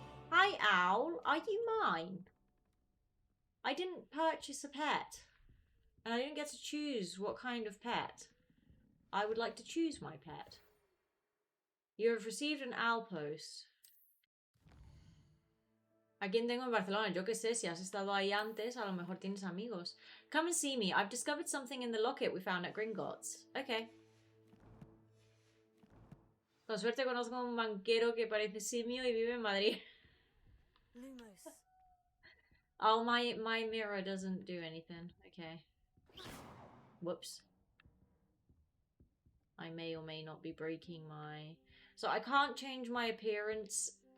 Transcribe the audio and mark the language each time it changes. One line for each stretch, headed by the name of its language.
English: Hi, Owl. Are you mine? I didn't purchase a pet. And I didn't get to choose what kind of pet. I would like to choose my pet. You have received an owl post.
Spanish: ¿A quién tengo en Barcelona? Yo qué sé, si has estado ahí antes, a lo mejor tienes amigos.
English: Come and see me. I've discovered something in the locket we found at Gringotts. Okay.
Spanish: Con suerte conozco a un banquero que parece simio y vive en Madrid.
English: Lumos. Oh, my mirror doesn't do anything. Okay. Whoops. I may or may not be breaking my... So I can't change my appearance.